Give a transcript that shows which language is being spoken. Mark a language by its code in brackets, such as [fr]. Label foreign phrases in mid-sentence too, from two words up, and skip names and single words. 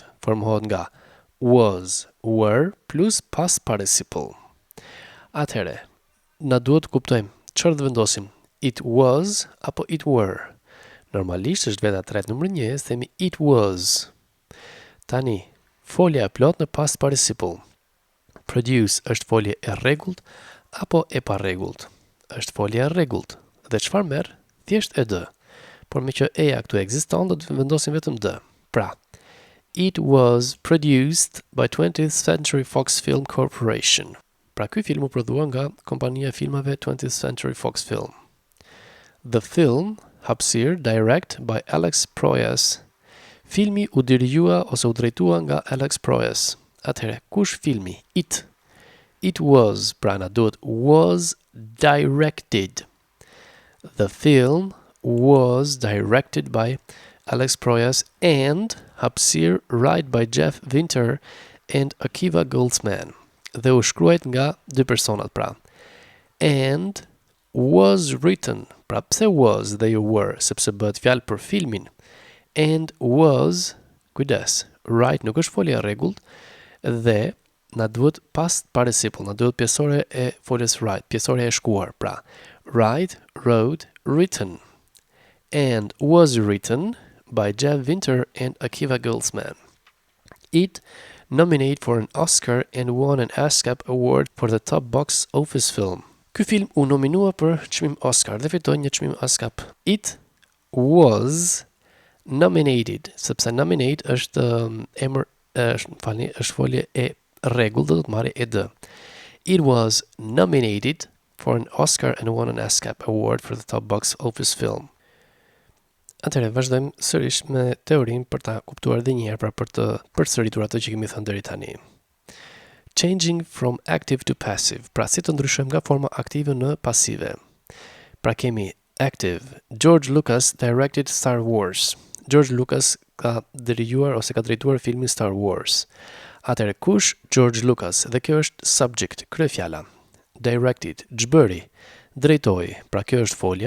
[sq] Formohet nga [en] was, were plus past participle. [sq] Atëherë, na duhet të kuptojmë çfarë të vendosim, [en] it was apo it were. [sq] Normalisht është veta tretë numër 1, themi [en] it was. [sq] Tani, folja e plot në [en] past participle. [sq] Produce është folje e rregullt apo e pa rregullt? Është folje e rregullt. Dhe çfarë merr? Thjesht e d. Por me që eja këtu ekziston, do të vendosim vetëm d. Pra, [en] it was produced by 20th Century Fox Film Corporation. [sq] Pra, ky film u prodhua nga kompania e filmave 20th Century Fox Film. [en] The film, hapësirë, direct by Alex Proyas. [sq] Filmi u dirigjua ose u drejtua nga Alex Proyas. Atëherë, kush filmi? [en] It. It was, [sq] pra na duhet [en] was directed. The film was directed by Alex Proyas and hapësirë right by Jeff Winter and Akiva Goldsman. [sq] Dhe u shkruajt nga dy personat pra. [en] And was written. [sq] Pra pse was dhe jo were, sepse bëhet fjalë për filmin. [en] And was, [sq] kujdes, right nuk është folja e rregullt dhe na duhet [en] past participle, [sq] na duhet pjesore e foljes right, pjesore e shkuar, pra. [en] Right, wrote, written. And was written by Jeff Winter and Akiva Goldsman. It nominated for an Oscar and won an ASCAP award for the top box office film. [sq] Ky film u nominua për çmim Oscar dhe fitoi një çmim ASCAP. [en] It was nominated, [sq] sepse nominate është emër, është folje e rregullt, do të marrë e d. [en] It was nominated for an Oscar and won an ASCAP award for the top box office film. [sq] Atëherë vazhdojmë sërish me teorinë për ta kuptuar edhe një herë, pra për të përsëritur ato që kemi thënë deri tani. [en] Changing from active to passive, [sq] pra si të ndryshojmë nga forma aktive në pasive. Pra kemi active. [en] George Lucas directed Star Wars. [sq] George Lucas ka dirigjuar ose ka drejtuar filmin Star Wars. Atëherë kush? George Lucas, dhe kjo është subject, kryefjala. Directed, ç'bëri, drejtoi, pra kjo është folja.